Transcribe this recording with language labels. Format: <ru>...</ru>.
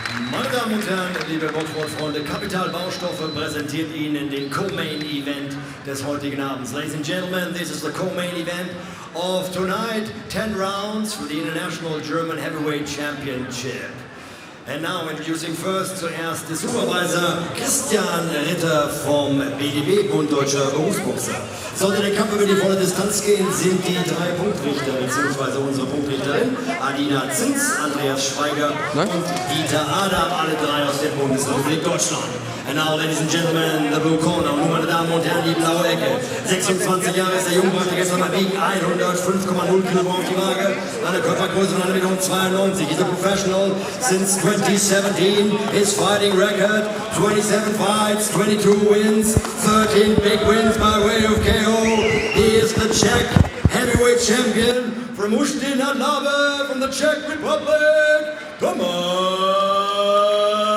<de>Meine Damen und Herren, liebe Motorsportfreunde, Capital Baustoffe präsentiert Ihnen den Co-Main Event des heutigen Abends.</de> <en>Ladies and gentlemen, this is the Co-Main Event of tonight. 10 rounds for the International German Heavyweight Championship. And now introducing first</en> <de>zuerst der Supervisor Christian Ritter vom BDB, Bund Deutscher Berufsboxer. Sollte der Kampf über die volle Distanz gehen, sind die 3 Punktrichter bzw. unsere Punktrichterin Adina Zins, Andreas Schweiger und Dieter Adam, alle 3 aus der Bundesrepublik Deutschland.</de> <en>And now, ladies and gentlemen, the blue corner,</en> <de>nun meine Damen und Herren, die blaue Ecke. 26 Jahre ist der Jungbräuchte, gestern mal wiegen 105,0 Kilogramm auf die Waage, eine Körpergröße von 1,92 m.</de> <en>He's a professional since 2017. His fighting record, 27 fights, 22 wins, 13 big wins by way of KO. He is the Czech heavyweight champion from Ústí nad Labem from the Czech Republic, Tomas.</en>